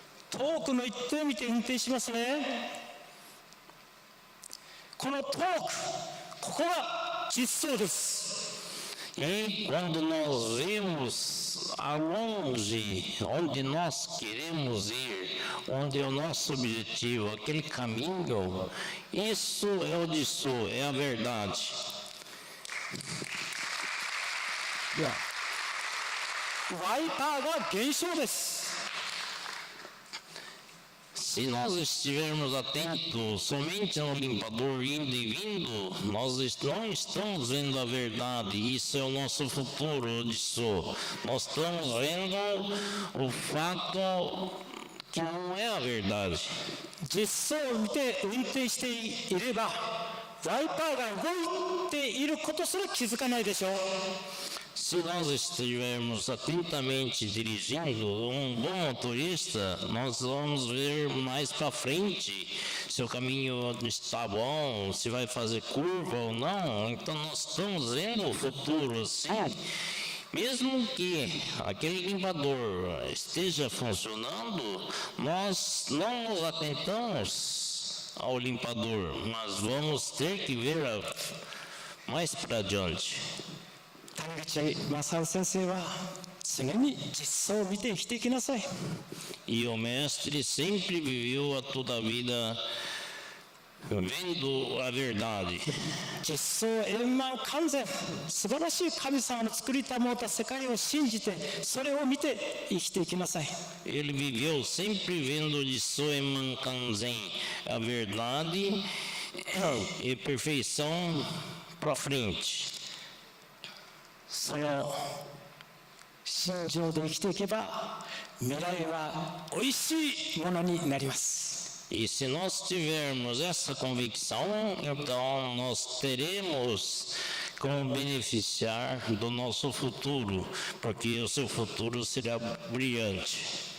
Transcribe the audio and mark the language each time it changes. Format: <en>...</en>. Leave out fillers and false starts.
<ja>遠くの一点を見て運転しますね。この遠く、ここが実相です。</ja> <pt>E quando nós vemos a longe, onde nós queremos ir, onde é o nosso objetivo, aquele caminho, isso é o Dissô, é a verdade.</pt> <ja>ワイパーが現象です。</ja> <pt>Se nós estivermos atentos somente ao limpador indo e vindo, nós não estamos vendo a verdade. Isso é o nosso futuro disso. Nós estamos vendo o fato que não é a verdade.</pt> <ja>実装を見て運転していればワイパーが動いていることすら気づかないでしょう。</ja> <pt>Se nós estivermos atentamente dirigindo um bom motorista, nós vamos ver mais para frente se o caminho está bom, se vai fazer curva ou não. Então nós estamos vendo o futuro, sim. Mesmo que aquele limpador esteja funcionando, nós não nos atentamos ao limpador, mas vamos ter que ver mais para adiante.</pt> <ja>谷口正先生は常に実相を見て生きていきなさい。</ja> <pt>E o mestre sempre viveu a toda a vida vendo a verdade.</pt> <ja>実相円満完全素晴らしい神様の作りたもうた世界を信じてそれを見て生きていきなさい。</ja> <pt>Ele viveu sempre vendo de Soeman Kanzen a verdade e perfeição para frente.</pt> <ja>その心情で生きていけば未来はおいしいものになります。</ja> <pt>E se nós tivermos essa convicção, então nós teremos como beneficiar do nosso futuro, porque o seu futuro será brilhante.</pt>